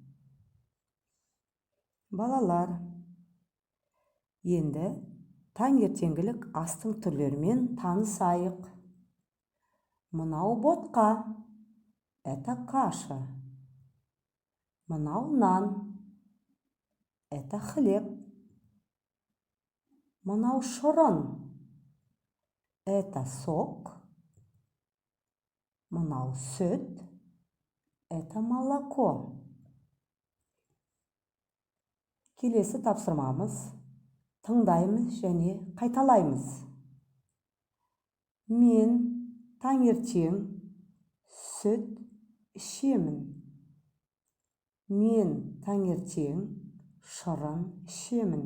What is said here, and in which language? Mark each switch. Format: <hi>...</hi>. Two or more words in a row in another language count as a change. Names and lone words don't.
<kk>Балалар, енді таңертеңгілік астың түрлерімен танысайық. Мынау ботқа,</kk> <ru>это каша.</ru> <kk>Мынау нан,</kk> <ru>это хлеб.</ru> <kk>Мынау шырын,</kk> <ru>это сок.</ru> <kk>Мынау сүт,</kk> <ru>это молоко.</ru> <kk>Келесі тапсырмамыз: тыңдаймыз және қайталаймыз. Мен таңертең сүт ішемін. Мен таңертең шырын ішемін.</kk>